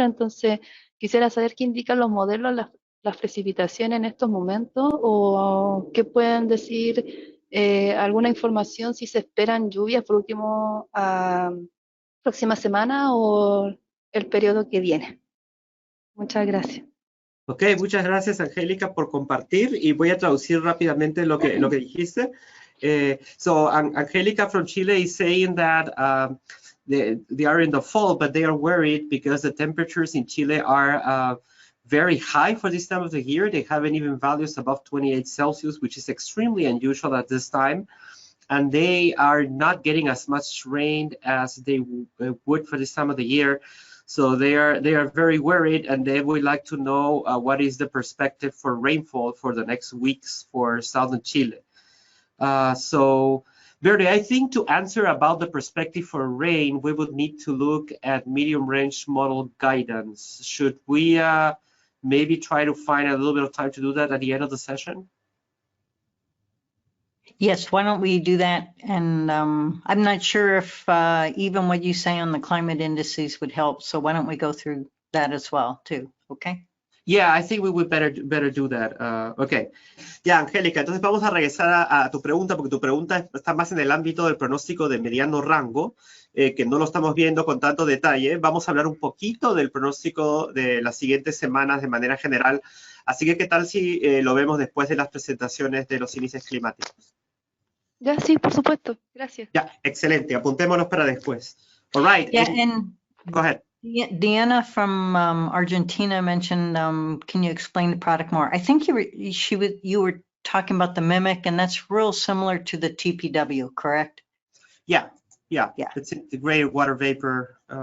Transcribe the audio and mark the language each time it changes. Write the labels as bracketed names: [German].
[Spanish] Entonces quisiera saber qué indican los modelos, las precipitaciones en estos momentos, o qué pueden decir, alguna información si se esperan lluvias por último a próxima semana o el periodo que viene. Muchas gracias. Ok, muchas gracias, Angélica, por compartir, y voy a traducir rápidamente lo que dijiste. [English] So, Angélica from Chile is saying that they are in the fall, but they are worried because the temperatures in Chile are very high for this time of the year. They haven't even values above 28 Celsius, which is extremely unusual at this time. And they are not getting as much rain as they would for this time of the year. So they are very worried, and they would like to know what is the perspective for rainfall for the next weeks for southern Chile. So, Verde, I think to answer about the perspective for rain, we would need to look at medium range model guidance. Should we maybe try to find a little bit of time to do that at the end of the session? Yes, why don't we do that? And I'm not sure if even what you say on the climate indices would help. So why don't we go through that as well too, okay? Yeah, I think we would better do that. Okay. [Spanish] Ya, Angélica, entonces vamos a regresar a tu pregunta, porque tu pregunta está más en el ámbito del pronóstico de mediano rango, que no lo estamos viendo con tanto detalle. Vamos a hablar un poquito del pronóstico de las siguientes semanas de manera general. Así que, ¿qué tal si lo vemos después de las presentaciones de los índices climáticos? Ya, sí, por supuesto. Gracias. Ya, excelente. Apuntémonos para después. [English] All right. Yeah, and Go ahead. Deanna from Argentina mentioned, can you explain the product more? I think you were talking about the mimic, and that's real similar to the TPW, correct? Yeah. Yeah. It's integrated water vapor.